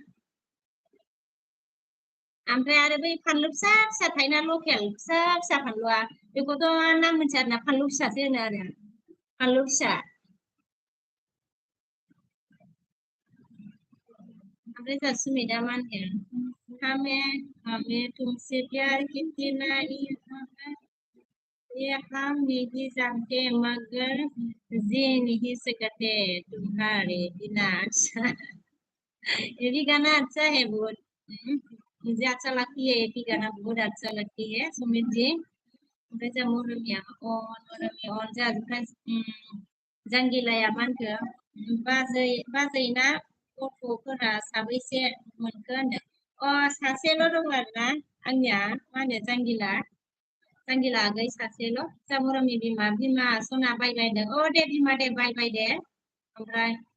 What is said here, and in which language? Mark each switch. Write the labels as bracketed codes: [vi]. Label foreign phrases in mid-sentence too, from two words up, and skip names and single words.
[brx] ओमफ्राय आरो बै फानलु फिसा फिसा थायोना लकेल फिसा फिसा फानलुआ बेखौथ' नाम मोनथिया आरोना फानलु फिसासो होनो आरो फानलु फिसा ओमफ्राय जोंहा सुमिता मा होनगोन [hi] हमें तुमसे प्यार कितना ये हम नहीं जानते मगर जी नहीं सकते तुम्हारे बिना ये भी गाना अच्छा है बहुत मुझे अच्छा लगती है ये भी गाना बहुत अच्छा लगती है सुमित जी [brx] ओमफ्राय जोंहा मरमिया अन जोंहा जांगिलाया मा होनखो बाजैना गथ'फोरा साबैसे मोनखो होनदों सासेल' दं आरोना आंनिया मा होनो जांगिला आगै सासेल' जोंहा मरमि बिमा सना बायलायदों दे बिमा दे बायबाय दे ओमफ्राय